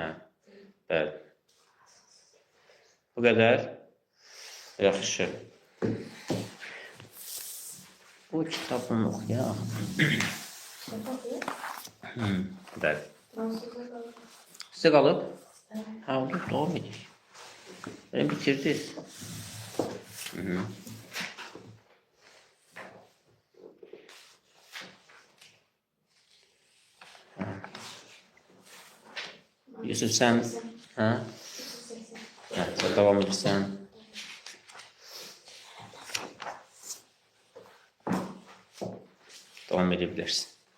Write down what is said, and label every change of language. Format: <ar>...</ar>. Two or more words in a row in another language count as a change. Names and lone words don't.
<az>Bəli. Bu qədər. Yaxşı. Bu kitabını oxuyaq. Bəli. Sizə qalıb? Hə, olur,</az> <tr>devam edik. Beni bitirdiniz. Yusuf sen, ha?</tr> <az>Ha, sen devam edirsən. Devam edebilirsin.</az>